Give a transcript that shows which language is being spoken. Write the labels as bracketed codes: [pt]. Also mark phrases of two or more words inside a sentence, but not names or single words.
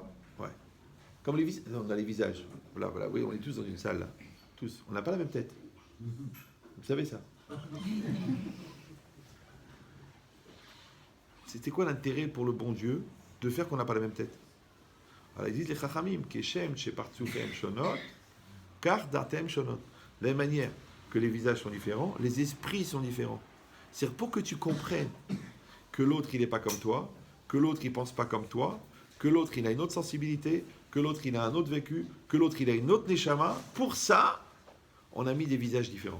[fr] Ouais. Comme les visages. On a les visages. Voilà, oui, on est tous dans une salle, là. Tous. On n'a pas la même tête. Vous savez ça? C'était quoi l'intérêt pour le bon Dieu de faire qu'on n'a pas la même tête? Alors ils disent les [he] chachamim, כשם שפרצופיהם שונות כך דעתם שונות. [fr] De la même manière que les visages sont différents, les esprits sont différents. C'est pour que tu comprennes que l'autre, il n'est pas comme toi, que l'autre, il ne pense pas comme toi, que l'autre, il a une autre sensibilité, que l'autre, il a un autre vécu, que l'autre, il a une autre neshama. Pour ça, on a mis des visages différents.